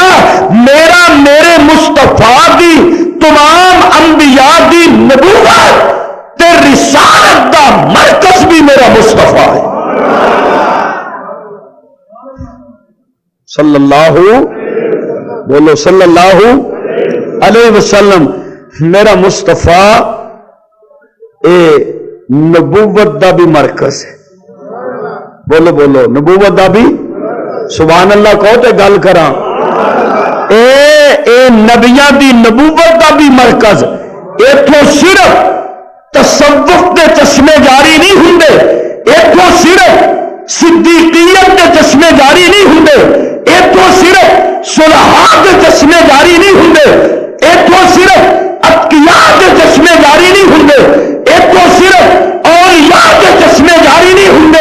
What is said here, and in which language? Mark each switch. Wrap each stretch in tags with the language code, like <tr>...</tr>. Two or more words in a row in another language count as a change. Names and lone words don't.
<pa>میرے مصطفیٰ دی تمام انبیاء دی نبوت تے رسالت دا مرکز بھی میرا مصطفیٰ ہے</pa> <ar>صلی اللہ</ar> <pa>بولو</pa> <ar>صلی اللہ علیہ وسلم.</ar> <pa>میرا مصطفیٰ اے نبوت دا بھی مرکز ہے. بولو بولو نبوت دا بھی</pa> <ar>سبحان اللہ</ar> <pa>کہو تے گل کراں. اے نبیاں دی نبوت دا بھی مرکز. ایتھوں صرف تصوف دے چشمے جاری نہیں ہوندے ایتھوں صرف صدیقیت دے چشمے جاری نہیں ہوندے ایتھوں صرف صلحاء دے چشمے جاری نہیں ہوندے ایتھوں صرف اتقیاء دے چشمے جاری نہیں ہوندے ایتھوں صرف اولیاء دے چشمے جاری نہیں ہوندے.</pa>